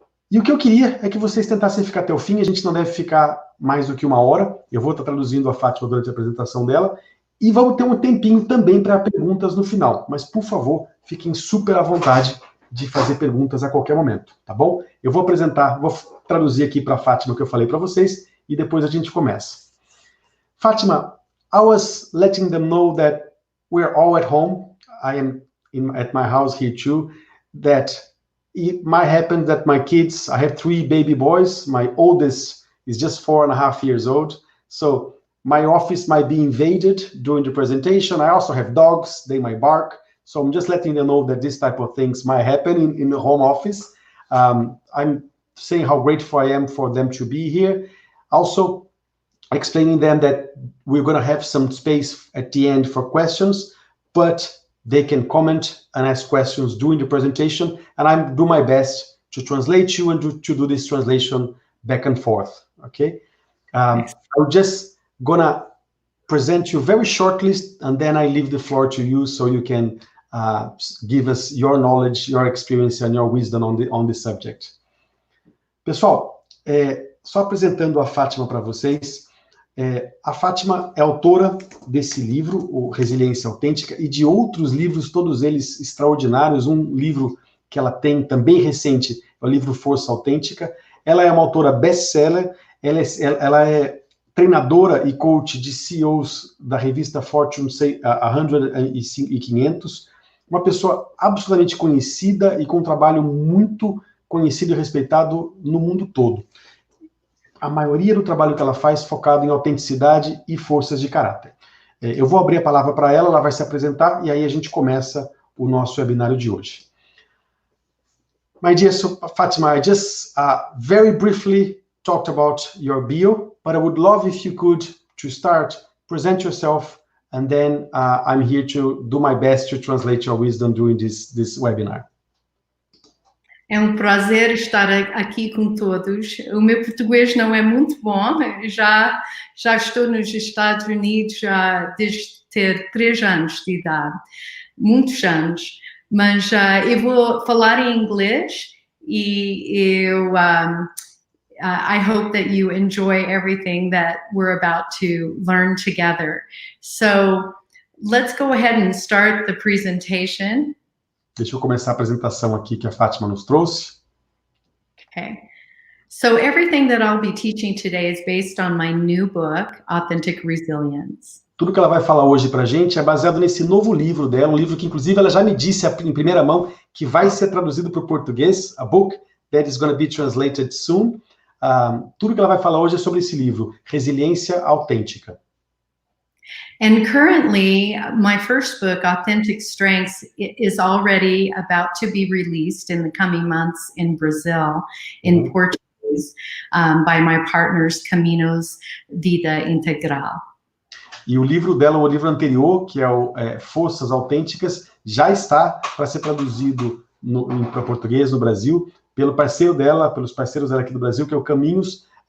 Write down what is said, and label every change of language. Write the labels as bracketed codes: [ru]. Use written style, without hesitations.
[pt] E o que eu queria é que vocês tentassem ficar até o fim, a gente não deve ficar mais do que 1 hora, eu vou estar traduzindo a Fátima durante a apresentação dela, e vamos ter um tempinho também para perguntas no final, mas por favor, fiquem super à vontade de fazer perguntas a qualquer momento, tá bom? Eu vou traduzir aqui para a Fátima o que eu falei para vocês, e depois a gente começa. [en] Fátima, I was letting them know that we're all at home, I am at my house here too, that it might happen that my kids, I have 3 baby boys, my oldest is just 4.5 years old, so my office might be invaded during the presentation. I also have dogs, they might bark, so I'm just letting them know that this type of things might happen in the home office. I'm saying how grateful I am for them to be here. Also, explaining them that we're going to have some space at the end for questions, but they can comment and ask questions during the presentation, and I do my best to translate you and to do this translation back and forth, okay? I'm just gonna present you very shortly, and then I leave the floor to you so you can give us your knowledge, your experience, and your wisdom on the subject. [pt] Pessoal, só apresentando a Fátima para vocês, a Fátima é autora desse livro, o Resiliência Autêntica, e de outros livros, todos eles extraordinários. Um livro que ela tem, também recente, é o livro Força Autêntica. Ela é uma autora best-seller, ela é treinadora e coach de CEOs da revista Fortune 100 e 500, uma pessoa absolutamente conhecida e com um trabalho muito conhecido e respeitado no mundo todo. A maioria do trabalho que ela faz focado em autenticidade e forças de caráter. Eu vou abrir a palavra para ela, ela vai se apresentar e aí a gente começa o nosso webinário de hoje. [en] My dear Fatima, I just very briefly talked about your bio, but I would love if you could, to start, present yourself, and then I'm here to do my best to translate your wisdom during this webinar. [pt] É um prazer estar aqui com todos. O meu português não é muito bom, já estou nos Estados Unidos desde ter 3 anos de idade, muitos anos, mas eu vou falar em inglês e [en] I hope that you enjoy everything that we're about to learn together. So let's go ahead and start the presentation. [pt] Deixa eu começar a apresentação aqui que a Fátima nos trouxe. [en] Okay. So everything that I'll be teaching today is based on my new book, Authentic Resilience. [pt] Tudo que ela vai falar hoje pra gente é baseado nesse novo livro dela, um livro que inclusive ela já me disse em primeira mão que vai ser traduzido para o português, [en] a book that is going to be translated soon. [pt] Tudo que ela vai falar hoje é sobre esse livro, Resiliência Autêntica. [en] And currently, my first book, Authentic Strengths, is already about to be released in the coming months in Brazil, in Portuguese, by my partners Caminhos Vida Integral. [pt] E o livro dela, o livro anterior, que é o Forças Autênticas, já está para ser traduzido para português no Brasil, pelo parceiro dela, pelos parceiros dela aqui do Brasil, que é o Caminhos